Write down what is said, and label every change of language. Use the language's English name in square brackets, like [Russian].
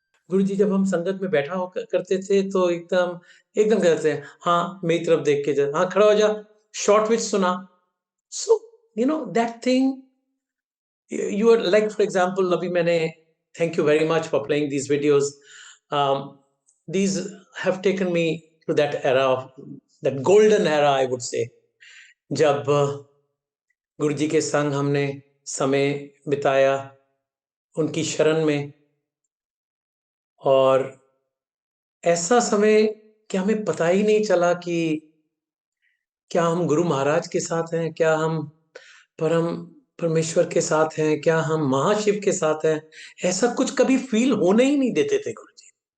[Hindi] गुरुजी जब हम संगत में बैठा हो करते थे तो एकदम एकदम कहते हैं, हाँ मेरी तरफ देख के जा, हाँ खड़ा हो जा, शॉर्ट विच सुना. [English] so that thing, you are like, for example, [Hindi] अभी मैंने, [English] thank you very much for playing these videos. These have taken me to that era of that golden era, I would say, [Hindi] जब गुरु जी के संग हमने समय बिताया उनकी शरण में. और ऐसा समय कि हमें पता ही नहीं चला कि क्या हम गुरु महाराज के साथ हैं, क्या हम परम परमेश्वर के साथ हैं, क्या हम महाशिव के साथ हैं. ऐसा कुछ कभी फील होने ही नहीं देते थे गुरु जी.